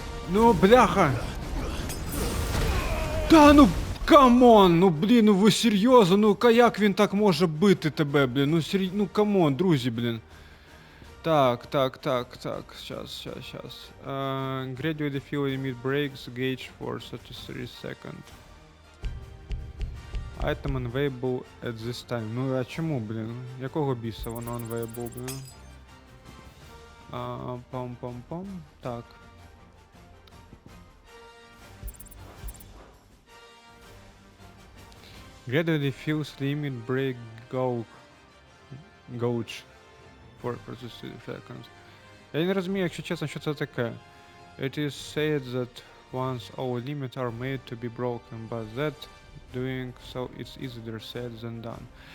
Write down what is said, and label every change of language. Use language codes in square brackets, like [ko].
[uk] Ну, бляха. Та ну, камон, ну, блін, ну ви серйозно, ну, як він так може бити тебе, блін, ну, камон, друзі, блін. Так, щас. [en] Gradually feel limit breaks, gauge for 33 seconds. Item unavailable at this time. [uk] Ну, а чому, блін? Якого біса воно unavailable, блін? Пам-пам-пам. Так. [en] Gradually feels limit break gauge for 33 seconds. [uk] Я не розумію, якщо чесно, що це таке. [en] It is said that once all limits are made to be broken, but that doing so is easier said than done.